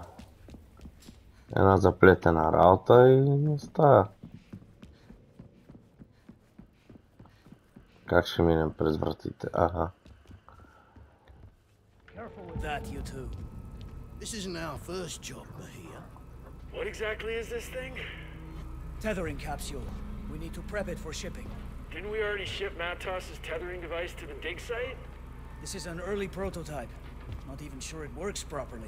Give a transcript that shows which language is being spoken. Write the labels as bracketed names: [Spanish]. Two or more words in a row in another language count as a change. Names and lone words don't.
[Bulgarian] Една заплетена работа и не става. Как ще минем през вратите? Аха. [English] Careful with that, you two. This isn't our first job, Bahia. What exactly is this thing? Tethering capsule. We need to prep it for shipping. Didn't we already ship Matos's tethering device to the dig site? This is an early prototype. Not even sure it works properly.